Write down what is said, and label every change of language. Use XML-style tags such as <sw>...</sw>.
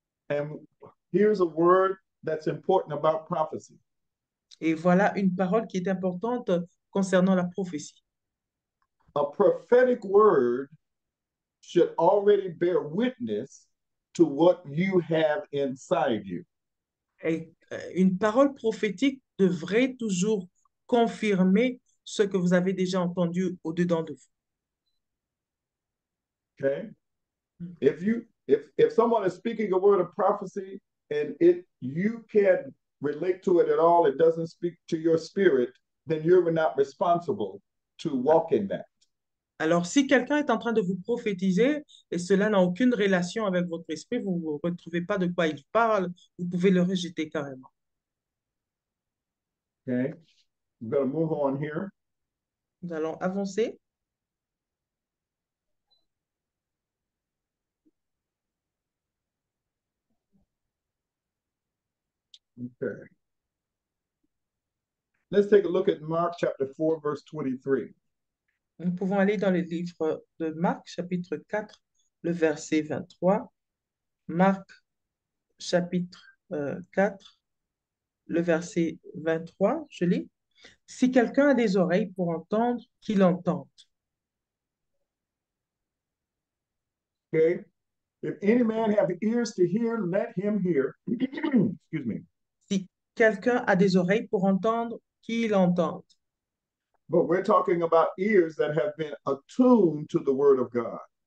<en>And here's a word that's important about prophecy.</en> <fr>Et voilà une parole qui est importante concernant la prophétie.</fr> <en>A prophetic word should already bear witness to what you have inside you.</en> <fr>Et une parole prophétique devrait toujours confirmer ce que vous avez déjà entendu au-dedans de vous.</fr> <en>Okay. If someone is speaking a word of prophecy and it you can't relate to it at all, it doesn't speak to your spirit, then you're not responsible to walk in that.</en> <fr>Alors, si quelqu'un est en train de vous prophétiser et cela n'a aucune relation avec votre esprit, vous ne retrouvez pas de quoi il parle, vous pouvez le rejeter carrément.</fr> <en>Okay. We're going to move on here.</en> <fr>Nous allons avancer.</fr> <en>Okay. Let's take a look at Mark chapter 4, verse 23.</en> <fr>Nous pouvons aller dans le livre de Marc, chapitre 4, le verset 23. Marc, chapitre 4, le verset 23, je lis. Si quelqu'un a des oreilles pour entendre, qu'il entende.</fr> <en>Okay. If any man have ears to hear, let him hear. Excuse me.</en> <fr>Si quelqu'un a des oreilles pour entendre, qu'il entende.</fr> <en>But we're talking about ears that have been attuned to the word of God.</en>